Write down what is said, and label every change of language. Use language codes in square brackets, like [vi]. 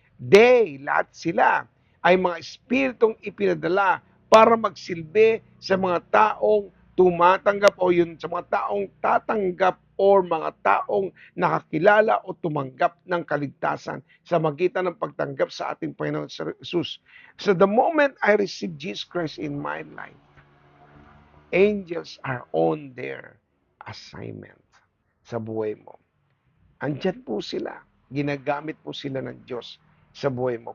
[tl] They, lahat sila, ay mga espiritong ipinadala para magsilbi sa mga taong tumatanggap o yun sa mga taong tatanggap or mga taong nakakilala o tumanggap ng kaligtasan sa magitan ng pagtanggap sa ating Panginoon sa Jesus. [en] So the moment I receive Jesus Christ in my life, angels are on their assignment [tl] sa buhay mo. Andyan po sila. Ginagamit po sila ng Diyos sa buhay mo.